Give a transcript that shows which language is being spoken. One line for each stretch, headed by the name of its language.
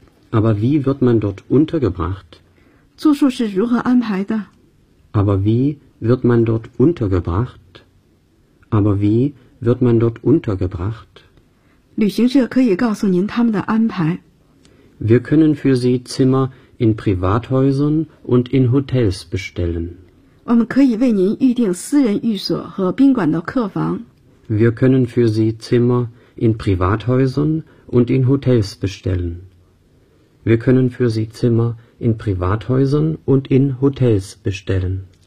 German: Aber wie wird man dort untergebracht?
Chinese: 住宿是如何安排的？
German: Aber wie wird man dort untergebracht? Aber wie wird man dort untergebracht?
Chinese: 旅行社可以告诉您他们的安排。
German: Wir können für Sie Zimmer in Privathäusern und in Hotels bestellen.
Chinese: 我们可以为您预订私人寓所和宾馆的客房。
German: Wir können für Sie Zimmer in Privathäusern und in Hotels bestellen. Wir können für Sie Zimmer in Privathäusern und in Hotels bestellen.